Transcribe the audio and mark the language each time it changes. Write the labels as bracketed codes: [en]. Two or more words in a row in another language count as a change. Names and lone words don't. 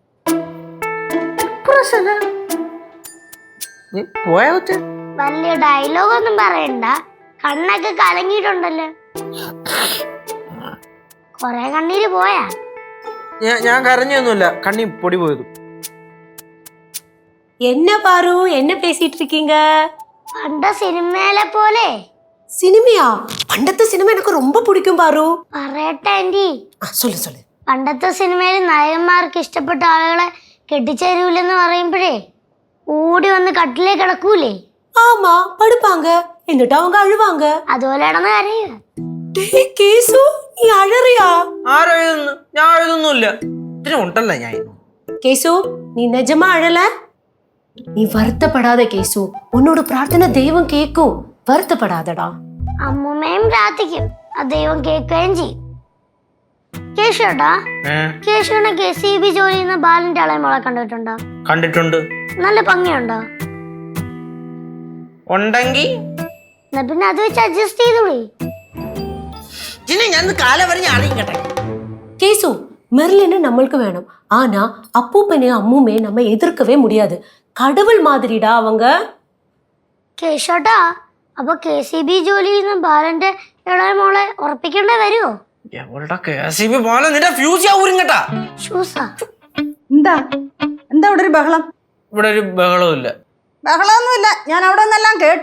[ml] നീ പോയാ കൊച്ചേ? വലിയ ഡയലോഗ് ഒന്നും പറയണ്ട, കണ്ണൊക്കെ കലങ്ങിയിട്ടുണ്ടല്ലോ. കൊറേ കണ്ണീര് പോയാ? ഞാൻ കരഞ്ഞൊന്നുമില്ല, കണ്ണി പൊടി പോയത്. [ta] என்ன பாரு, என்ன பேசிட்டு இருக்கீங்க? [ml] പണ്ട സിനിമയിലെ പോലെ. സിനിമയാ? പണ്ടത്തെ സിനിമ എനിക്ക് ரொம்ப പിടിക്കും പാറു. പറയട്ടെ ആന്റി? [ta] சொல்லு சொல்லு. [ml] പണ്ടത്തെ സിനിമയിൽ നായകന്മാർക്ക് ഇഷ്ടപ്പെട്ട ആളുകളെ കെട്ടിച്ചേരൂലെന്ന് പറയുമ്പോഴേ ഓടി വന്ന് കട്ടിലേ കിടക്കൂലേ? [ta] ஆமா, படுப்பாங்க. എന്നിട്ട് அவங்க அழுவாங்க. [ml] അതുപോലെ കിടന്ന് കരയുക. [ta] டேய் கேசு, நீ அழறியா? [ml] ആരോ എഴുതുന്നു? ഞാൻ എഴുതുന്നില്ല. ഇതിന് ഉണ്ടല്ല ഞാൻ. [ta] கேசு, நீ நிஜமா அழல? நீ வருத்தப்படாத கேசு, உன்னோட பிரார்த்தனை தெய்வம் கேட்கும். வருத்தப்படாதடா. [ml] അമ്മൂമ്മയും പ്രാർത്ഥിക്കും, ആ ദൈവം കേൾക്കുകയും ചെയ്യും. കേശുട്ടാ, കേശുവിനെ KCB ജോലി ചെയ്യുന്ന ബാലന്റെ ഇളയമോളെ കണ്ടിട്ടുണ്ടോ? കണ്ടിട്ടുണ്ട്. നല്ല ഭംഗിയുണ്ടോ? ഉണ്ടെങ്കി എന്നാ പിന്നെ അത് വെച്ച് അഡ്ജസ്റ്റ് ചെയ്തോളി. [ta] கேசு, மெர்லின் நம்மளுக்கு வேணும். ஆனா அப்பூப்பனையும் அம்முமே நம்ம எதிர்க்கவே முடியாது. கடவுள் மாதிரிடா அவங்க. [ml] കേശോട്ടാ, അപ്പൊ KCB ജോലി ചെയ്യുന്ന ബാലന്റെ ഇളയമോളെ ഉറപ്പിക്കേണ്ടി വരുമോ? KCB പോലെ നിന്റെ ഫ്യൂസ് ഞാൻ ഊരും കേട്ടാ. ഷൂസാ? എന്താ ഇവിടെ ഒരു ബഹളം? ഇവിടെ ഒരു ബഹളമില്ല. ബഹളമൊന്നുമില്ല, ഞാൻ അവിടെ നിന്നെല്ലാം കേട്ടു.